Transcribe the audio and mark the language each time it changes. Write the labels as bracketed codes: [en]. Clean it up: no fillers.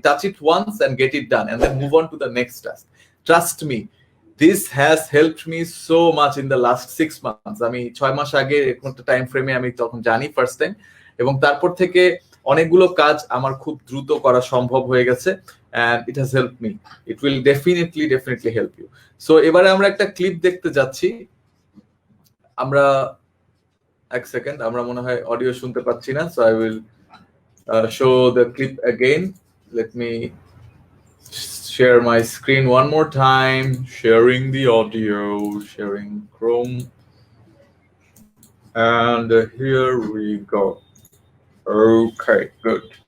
[en] Touch it once and get it done and then move on to the next task. Trust me, this has helped me so much in the last 6 months. [bn] আমি 6 মাস আগে এরকম একটা time ফ্রেমে আমি তখন জানি first time, এবং তারপর থেকে অনেকগুলো কাজ আমার খুব দ্রুত করা সম্ভব হয়ে গেছে, [en] and it has helped me. It will definitely help you. [bn] So এবারে আমরা একটা ক্লিপ দেখতে যাচ্ছি। আমরা এক সেকেন্ড, আমরা মনে হয় অডিও শুনতে পাচ্ছি না, [en] so I will show the clip again. Let me share my screen one more time. Sharing the audio, sharing Chrome, and here we go. Okay, good.